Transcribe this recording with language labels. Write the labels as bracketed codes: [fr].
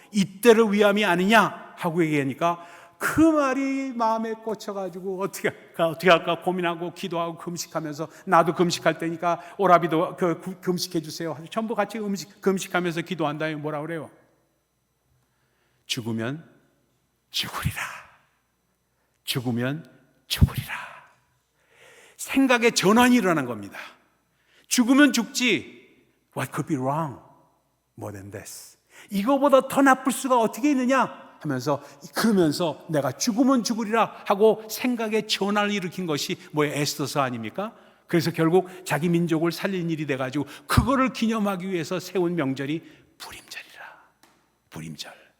[ko] 이때를 위함이 아니냐 하고 얘기하니까 그 말이 마음에 꽂혀가지고 어떻게 할까 고민하고 기도하고 금식하면서, 나도 금식할 때니까 오라비도 금식해 주세요. 전부 같이 금식하면서 기도한 다음에 뭐라 그래요? 죽으면 죽으리라. 죽으면 죽으리라. 생각의 전환이 일어난 겁니다. 죽으면 죽지. [en] What could be wrong more than this? [ko] 이거보다 더 나쁠 수가 어떻게 있느냐 하면서, 그러면서 내가 죽으면 죽으리라 하고 생각의 전환을 일으킨 것이 뭐예요? 에스더서 아닙니까? 그래서 결국 자기 민족을 살린 일이 돼가지고 그거를 기념하기 위해서 세운 명절이 불임절이라. 불임절.